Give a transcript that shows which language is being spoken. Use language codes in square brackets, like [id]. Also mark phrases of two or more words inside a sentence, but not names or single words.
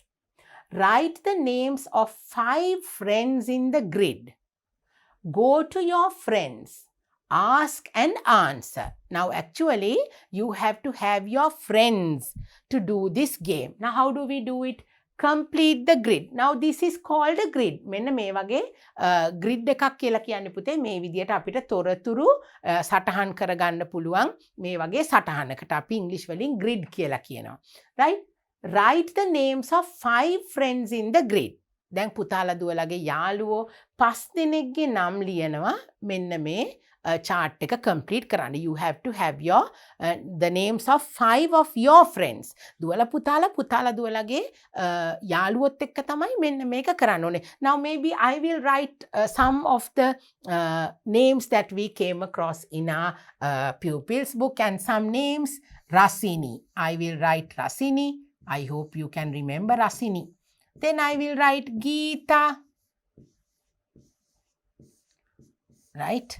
[en] Write the names of 5 friends in the grid. Go to your friends. Ask and answer. Now actually you have to have your friends to do this game. Now how do we do it? Complete the grid. Now this is called a grid. [si] මෙන්න මේ වගේ grid එකක් කියලා කියන්නේ පුතේ මේ විදියට අපිට තොරතුරු සටහන් කරගන්න පුළුවන් මේ වගේ සටහනකට අපි ඉංග්‍රීසි වලින් grid කියලා කියනවා. [en] Right? Write the names of 5 friends in the grid. [si] දැන් පුතාලා දුවලාගේ යාළුවෝ 5 දෙනෙක්ගේ නම් ලියනවා මෙන්න මේ chart එක complete කරන්න. [en] You have to have your the names of 5 of your friends. [si] දුවලා පුතාලා දුවලාගේ යාළුවොත් එක්ක තමයි මෙන්න මේක කරන්න ඕනේ. [en] Now maybe I will write some of the names that we came across in our pupils book, and some names. Rasini. I will write Rasini. I hope you can remember Rasini. Then I will write Geeta. Right?